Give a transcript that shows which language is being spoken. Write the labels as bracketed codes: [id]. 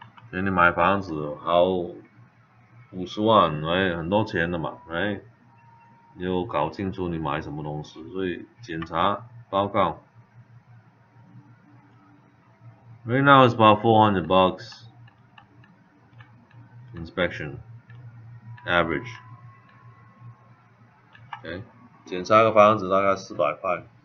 [zh] 给你买房子好50万，很多钱的嘛，你有搞清楚你买什么东西，所以检查报告。 [en] Right now it's about $400 inspection average. [zh] Okay, 检查个房子大概400块。